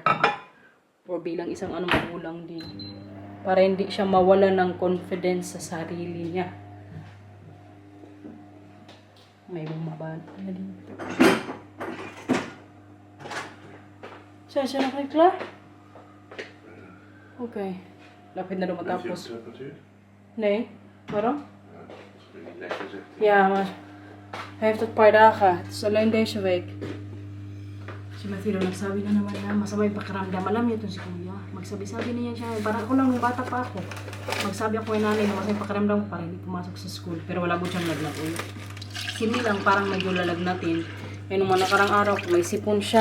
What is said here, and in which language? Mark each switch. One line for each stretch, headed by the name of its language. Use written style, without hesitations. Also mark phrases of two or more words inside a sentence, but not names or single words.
Filipino: Or bilang isang magulang din. Para hindi siya mawala ng confidence sa sarili niya. May bumaba na dito. Siya na kay Cla? Okay. Lapit na matapos.
Dutch: Nee, waarom? Ja, maar hij heeft het paar dagen. Het is alleen deze week.
Filipino: Si Matthew nagsabi na naman na masamay pakiramdam. Alam niyo itong si Kuya. Magsabi-sabi niya siya. Parang ako lang, bata pa ako. Magsabi ako kay nanay na masamay pakiramdam ko para hindi pumasok sa school. Pero wala po siyang lagnat ulit. Hindi lang, parang medyo lalagnatin. Kaya nung nakarang araw, may sipon siya.